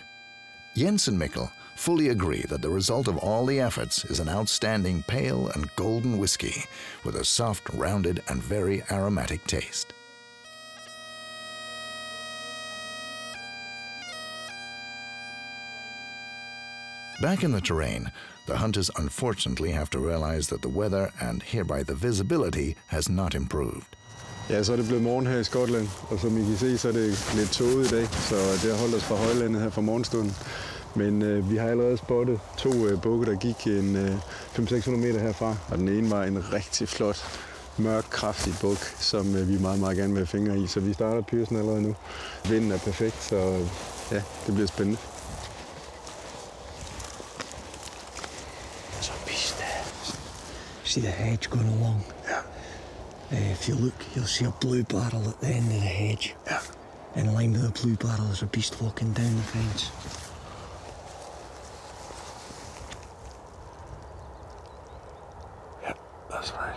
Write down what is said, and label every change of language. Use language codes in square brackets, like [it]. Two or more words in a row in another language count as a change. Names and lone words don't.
[en] Jens and Mikkel fully agree that the result of all the efforts is an outstanding pale and golden whiskey with a soft, rounded, and very aromatic taste. Back in the terrain, the hunters unfortunately have to realize that the weather and hereby the visibility has not improved. [da] Ja, så er det blevet morgen her i Skotland, og som I kan se, så er det lidt tåget i dag, så det har holdt os fra højlandet her fra morgenstunden. Men vi har allerede spottet 2 bukke, der gik en 500-600 meter herfra, og den ene var en rigtig flot, mørk, kraftig buk, som vi meget, meget gerne vil have fingre i, så vi starter pyrsen allerede nu. Vinden er perfekt, så ja, det bliver spændende. [en] See the hedge going along? Yeah. If you look, you'll see a blue barrel at the end of the hedge. Yeah. In line with the blue barrel, there's a beast walking down the fence. Yeah, that's right.